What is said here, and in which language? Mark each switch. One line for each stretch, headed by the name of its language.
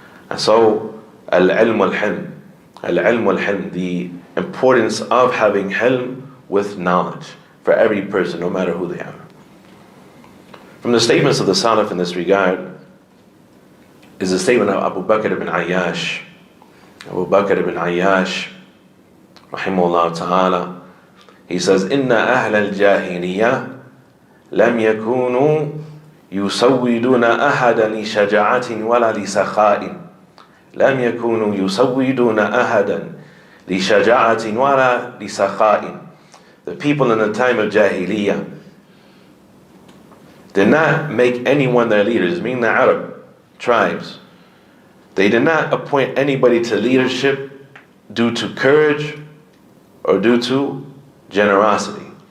English: And so, al-ilm wal-hilm, al-ilm wal-hilm, the importance of having hilm with knowledge for every person, no matter who they are. From the statements of the Salaf in this regard is the statement of Abu Bakr ibn Ayyash.
Arabic: Abu Bakr ibn Ayyash, rahimahullah ta'ala,
English: he says,
Arabic: إِنَّ أَهْلَ الْجَاهِلِيَّةِ لَمْ يَكُونُوا يُسَوِّدُونَ أَحَدًا لِشَجَاعَةٍ وَلَا لِسَخَاءٍ لَمْ يَكُونُوا يُسَوِّدُونَ أَحَدًا لِشَجَاعَةٍ وَلَا لِسَخَاءٍ.
English: The people in the time of Jahiliyyah did not make anyone their leaders, meaning the Arab tribes. They did not appoint anybody to leadership due to courage or due to generosity.